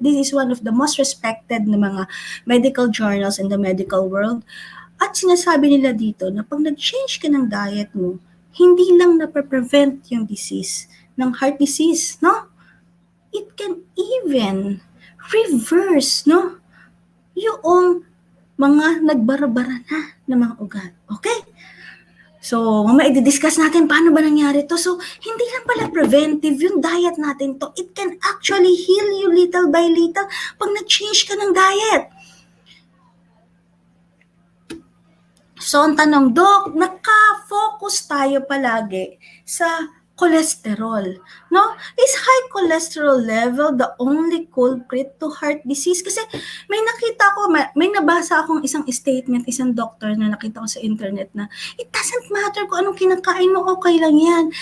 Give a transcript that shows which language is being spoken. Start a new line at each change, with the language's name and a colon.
English: This is one of the most respected
Filipino: na mga
English: medical journals in the medical world.
Filipino: At sinasabi nila dito na pag nag-change ka ng diet mo, hindi lang na-prevent yung disease, ng heart disease, no?
English: It can even reverse,
Filipino: no? Yung mga nagbara-bara na mga ugat. Okay? So, mamaya i-discuss natin paano ba nangyari to. So, hindi lang pala preventive yung diet natin to.
English: It can actually heal you little by little
Filipino: pag nag-change ka ng diet. So, ang tanong, Doc, naka-focus tayo palagi sa cholesterol, no?
English: Is high cholesterol level the only culprit to heart disease?
Filipino: Kasi may nakita ko, may nabasa akong isang statement, isang doctor na nakita ko sa internet na
English: it doesn't matter
Filipino: kung anong kinakain mo, okay lang yan.